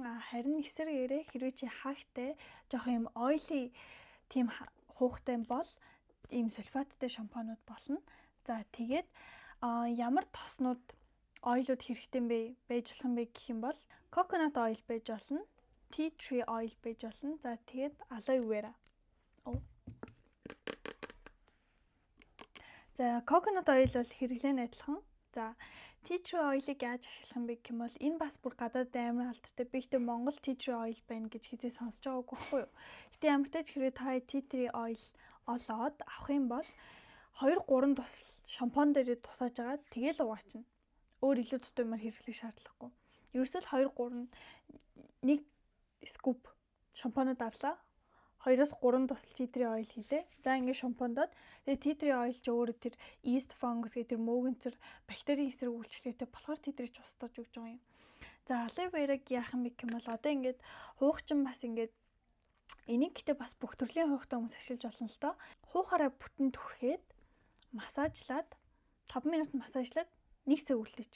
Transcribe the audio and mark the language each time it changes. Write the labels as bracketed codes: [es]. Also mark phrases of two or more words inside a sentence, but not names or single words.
[mn] Харин эсрэгээрээ хэрвээ чи хаагтай жоох юм oily тийм хуухтай бол ийм сульфаттай шампунууд болно. За тэгээд ямар тоснууд ойлууд хэрэгтэй юм бэ? Байж болох юм бэ гэх юм бол [en] coconut oil [mn] байж болно. [en] Tea tree oil [mn] байж болно. За тэгээд [en] aloe vera. [mn] За [en] coconut oil [mn] бол хэрэглэн адилхан. За [en] tea tree oil- [mn] ыг яаж ашиглах юм бэ гэх юм бол энэ бас бүр гадаад амар алдартай. Би ихтэй Монгол [en] tea tree oil [mn] байна гэж хизээ сонсож байгаагүй байхгүй юу. Гэтэ ямар ч тач хэрэг та [en] tea tree oil [mn] олоод авах юм бол 2-3 тусал шампунь дээр тусааж агаад тэгэл угаачна. Өөр илүү тутамар хэрэглэх шаардлагагүй. Ерөөсөө 2-3 нэг скуп шампунь дарлаа. 2-3 тусал [en] tea tree oil [mn] хийлээ. За ингээд шампундод тэгээ [en] tea tree oil [mn] ч өөрөө тэр [en] yeast fungus [mn] гэдэг тэр мөөгөнцөр бактерийн эсрэг үйлчлэгтэй болохоор [en] tea tree [mn] ч устгаж өгч байгаа юм. За [en] aloe vera- [mn] г яах юм бэ гэх юм бол одоо ингээд хуухчин бас ингээд энийг гэтээ бас бүх төрлийн хуухтай хүмүүс ашиглаж болно л доо. Хуухаараа бүтэн түрхээд массажлаад 5 минут массажлаад 1 цаг үлдээч.